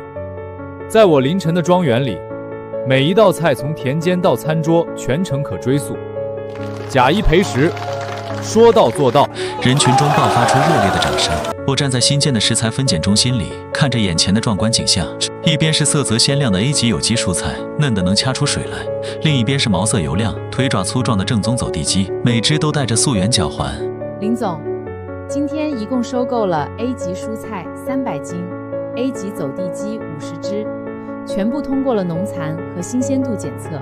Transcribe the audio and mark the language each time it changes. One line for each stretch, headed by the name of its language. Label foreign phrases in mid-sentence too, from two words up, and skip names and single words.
Chinese: 在我臨晨的莊園裡，每一道菜從田間到餐桌全程可追溯，假一賠10，說到做到。人群中爆發出熱烈的掌聲。我站在新建的食材分揀中心裡，看着眼前的壯觀景象，一邊是色澤鮮亮的 A 級有機蔬菜，嫩得能掐出水來；另一邊是毛色油亮、腿爪粗壯的正宗走地雞，每隻都帶着溯源腳環。林總，今天一共收購了 A 級蔬菜300斤，A 級走地雞50隻，全部通過了農殘和新鮮度檢測。